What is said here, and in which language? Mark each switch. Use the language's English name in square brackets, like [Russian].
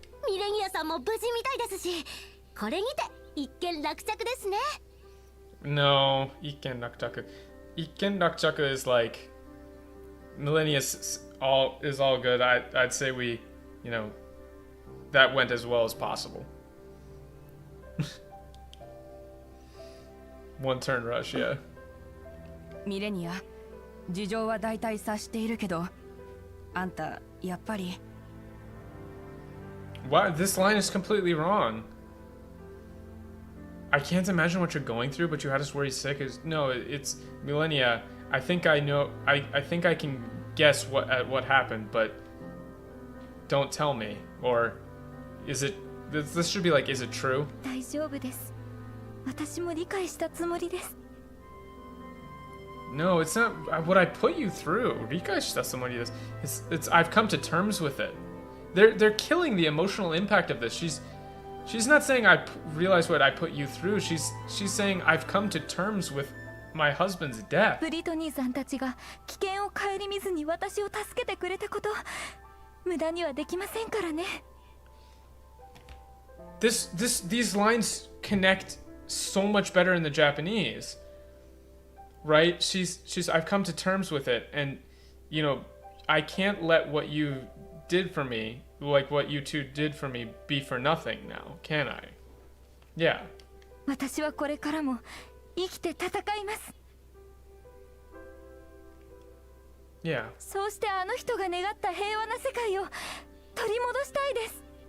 [Japanese] ミレニアさんも無事みたいですし、これにて一件落着ですね。 [English] No, Ikken Raktaku. Ikken Raktaku is like Millennius is all good. I'd say we, you know, that went as well as possible. One turn rush, yeah. [Japanese] ミレニア、事情は大体察しているけど、あんたやっぱり。 [English] Wow, this line is completely wrong. I can't imagine what you're going through, but you had us worry sick. No, it's Millennia. I think I know. I think I can guess what happened, but don't tell me. Or is it? This should be like, is it true? [Japanese] 大丈夫です。私も理解したつもりです。 [English] No, it's not what I put you through. [Japanese] Rika shita [English] somebody this. It's I've come to terms with it. They're killing the emotional impact of this. She's not saying I realize what I put you through. She's saying I've come to terms with my husband's death. [Japanese] ブリトニーさんたちが危険を顧みずに私を助けてくれたこと、無駄にはできませんからね。 [English] These lines connect so much better in the Japanese. Right? She's I've come to terms with it, and you know, I can't let what you did for me, like what you two did for me, be for nothing now, can I? Yeah. [Japanese] 私はこれからも生きて戦います。 [English] Yeah. [Japanese] そうしてあの人が願った平和な世界を取り戻したいです。